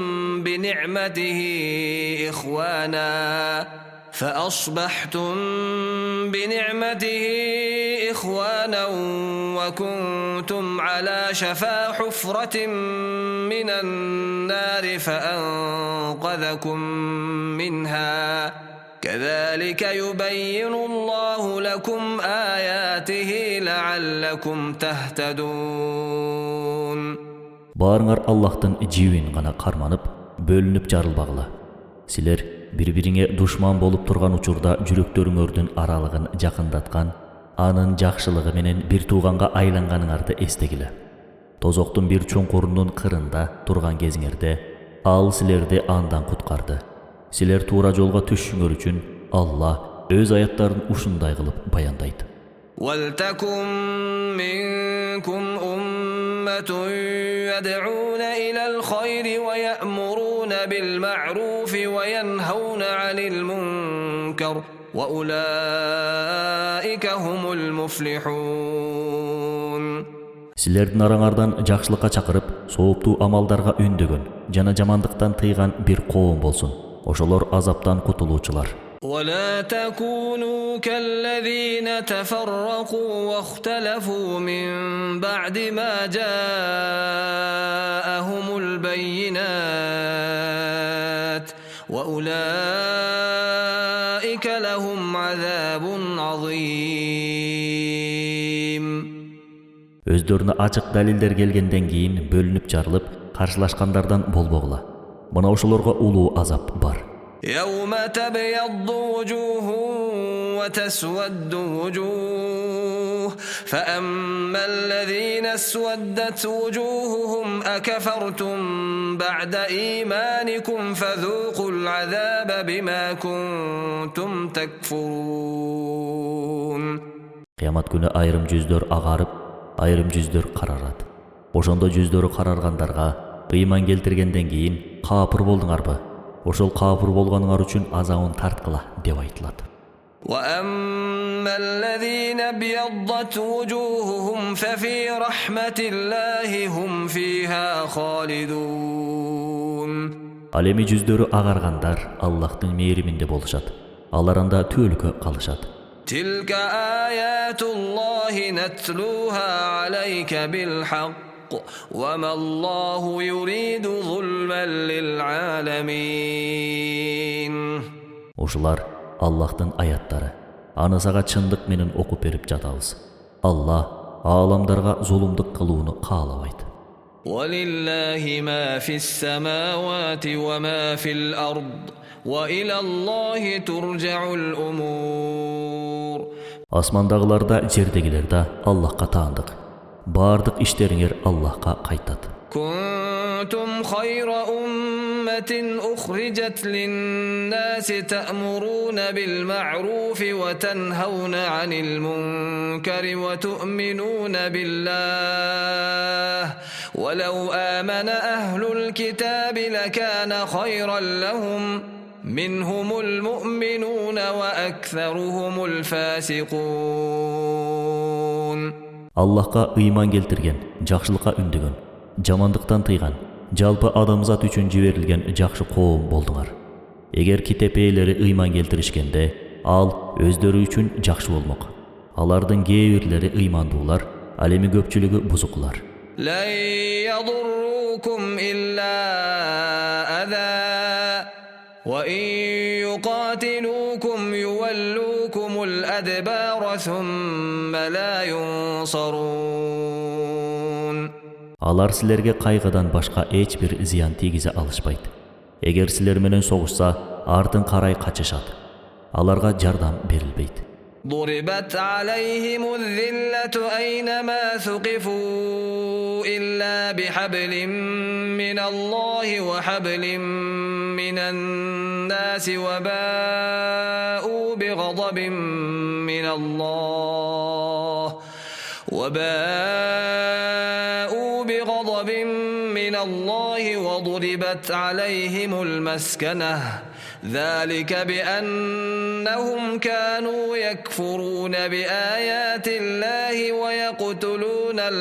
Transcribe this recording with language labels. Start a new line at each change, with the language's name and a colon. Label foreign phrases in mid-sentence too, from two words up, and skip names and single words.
Arabic: بنعمته إخوانا وكنتم على شفا حفرة من النار فأنقذكم منها كذلك يبين الله لكم آياته لعلكم تهتدون.
Kyrgyz: Баарыңар Аллахтан жибин гана кармап, бөлүнүп жарылбагыла. Siler bir-biриңе душман болуп турган учурда жүрөктөрүңөрдүн аралыгын жакындаткан, анын жакшылыгы менен бир тууганга айланганыңарды эстегиле. Тозоктун бир чоңкурунун кырында турган кезиңерде ал силерди андан куткарды. Силер туура жолго түшүңөр үчүн Алла өз аяттарын ушундай кылып баяндайт.
Arabic: وَلْتَكُنْ مِنْكُمْ أُمَّةٌ يَدْعُونَ إِلَى الْخَيْرِ وَيَأْمُرُونَ بِالْمَعْرُوفِ وَيَنْهَوْنَ عَنِ الْمُنْكَرِ وَأُولَئِكَ هُمُ الْمُفْلِحُونَ.
Kyrgyz: Силердин араңардан жакшылыкка чакырып, сооптуу амалдарга үндөгөн, жана жамандыктан тыйган бир коом болсун. Ошолор азаптан кутулуучулар.
Arabic: ولا تكونوا كالذين تفرقوا واختلفوا من بعد ما جاءهم البينات وأولئك لهم عذاب عظيم.
Kyrgyz: Өздөрүнө ачык далилдер келгенден кийин бөлүнүп жарылып, каршылашкандардан болбогула. Мына ошолорго улуу азап бар.
Arabic: يوم تبيض وجوه وتسود وجوه فأما الذين اسودت وجوههم أكفرتم بعد إيمانكم فذوقوا العذاب بما كنتم تكفرون.
Kyrgyz: Кыямат күнү айрым жүздөр агарып, айрым жүздөр карарат. Ошондо жүздөрү караргандарга ыйман келтиргенден кийин капыр болдуңарбы? Ошол капыр болганыңар үчүн азабын тарткыла деп айтылат.
Arabic: وَأَمَّا الَّذِينَ ابْيَضَّتْ وُجُوهُهُمْ فَفِي رَحْمَةِ اللَّهِ هُمْ فِيهَا خَالِدُونَ.
Kyrgyz: Ал эми жүздөрү агаргандар Аллахтын мээриминде болушат. Алар анда түөлүккө калышат.
Arabic: تِلْكَ آيَاتُ اللَّهِ نَتْلُوهَا عَلَيْكَ بِالْحَقِّ وَمَا اللَّهُ يُرِيدُ ظُلْمًا لِلْعَالَمِينَ.
Kyrgyz: Ушулар Аллахтын аяттары. Аны сага чындык менен окуп берип жатабыз. Алла ааламдарга зулумдук кылууну каалабайт.
Arabic: وَلِلَّهِ مَا فِي السَّمَاوَاتِ وَمَا فِي الْأَرْضِ وَإِلَى اللَّهِ تُرْجَعُ الْأُمُورُ.
Kyrgyz: Асмандагыларда, жердегилерде Аллахка таандык. Бардык иштериңер Аллахка кайтат.
Arabic: كنتم خير أمة أخرجت للناس تأمرون بالمعروف وتنهون عن المنكر وتؤمنون بالله ولو آمن أهل الكتاب لكان خيرا لهم منهم المؤمنون وأكثرهم الفاسقون.
Kyrgyz: Аллахка ыйман келтирген, жакшылыкка үндөгөн, жамандыктан тыйган, жалпы адамзат үчүн жиберилген жакшы коом болдуңар. Эгер китеп ээлери ыйман келтиришкенде, ал өздөрү үчүн жакшы болмок. Алардын кээ бирлери ыймандуулар, ал эми көпчүлүгү бузукулар.
Arabic: لن يضروكم إلا أذى وإن يقاتلوكم يولوكم الأدبار ثم لا ينصرون.
Kyrgyz: Алар силерге кайгыдан башка эч бир зыян тийгизе алышпайт. Эгер силер менен согушса, артын карай качышат. Аларга жардам берилбейт.
Arabic: ضربت عليهم الذلة أينما ثقفوا إلا بحبل من الله وحبل من الناس وباءوا بغضب من الله وضربت عليهم المسكنة ذلك بأنهم كانوا يكفرون بآيات الله ويقتلون